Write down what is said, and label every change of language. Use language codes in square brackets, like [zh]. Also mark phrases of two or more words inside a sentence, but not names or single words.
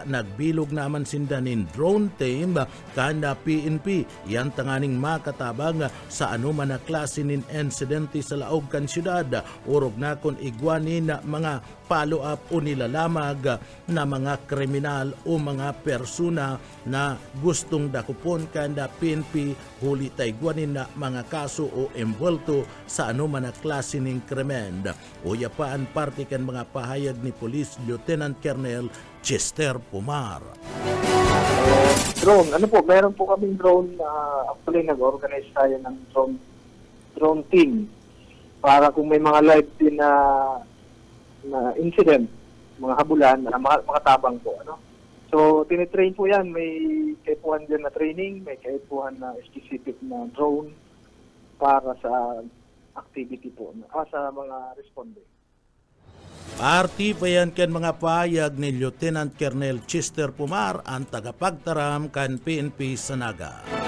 [bik] nagbilog naman sinda ng [en] drone team [bik] kan na PNP yan tanganing makatabang sa anuman na klase ng insidente sa laog kan syudad urog na kung igwanin na mga follow-up o nilalamag na mga kriminal o mga persona na gustong dakupon kanda PNP huli taigwanin na mga kaso o embulto sa anuman na klase ng krimen. Uya pa ang parte kan mga pahayag ni Police Lieutenant Colonel Chester Pumar. Drone, [tl] meron po kaming drone, actually nag-organize tayo ng [en] drone team [tl] para kung may mga live din na incident, [bik] mga habulan, makatabang po. [tl] So, tinitrain po yan. [bik] May kaipuhan din na training, may kaipuhan na specific na drone para sa activity po, sa mga responding. Parti pa yan kan mga pahayag ni Lieutenant Colonel Chester Pumar ang tagapagtaram kan PNP sa Naga.